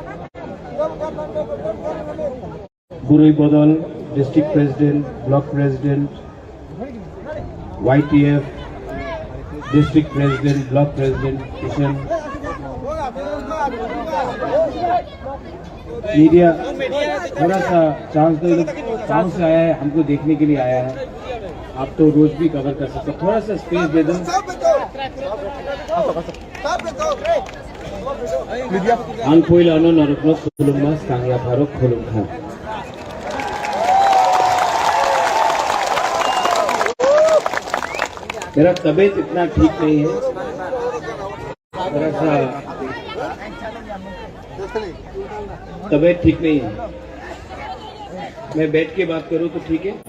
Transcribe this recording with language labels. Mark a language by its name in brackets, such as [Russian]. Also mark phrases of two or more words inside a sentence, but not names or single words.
[English] गुरुई बदल district president, block president, YTF district president, block president किशन। [Hindi] मीडिया थोड़ा सा चांस से आया है, हमको देखने के लिए आया है। आप तो रोज भी कवर कर सकते हो, थोड़ा सा स्पेस दे दो। [Kok Borok] Angpoil ano naruklok khulum mas kangya farok khulum khan। [Hindi] मेरा तबीयत इतना ठीक नहीं है, थोड़ा सा तबीयत ठीक नहीं है। मैं बैठ के बात करूं तो ठीक है?